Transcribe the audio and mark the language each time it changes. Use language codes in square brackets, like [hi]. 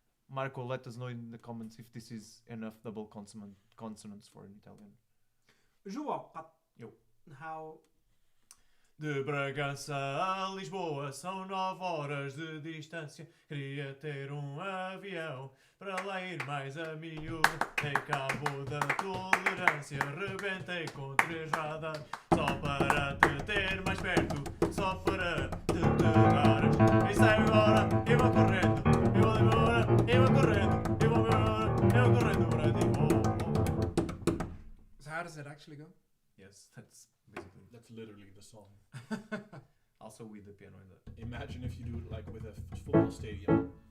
[en] Marco, let us know in the comments if this is enough double consonants for an Italian. João, [pt] Eu. [en] how? [pt] De Bragança a Lisboa são 9 horas de distância. Queria ter avião para lá ir mais a miúdo. Dei cabo da tolerância, rebentei com 3 radares. Só para te ter mais perto, só para te dar. E sai agora, eu vou correndo, eu vou embora, eu vou correndo, eu vou embora, eu vou correndo para ti. [en] So how does it actually go? Yes, that's basically. That's literally the song. Also with the piano in that. Imagine if you do it like with a football stadium.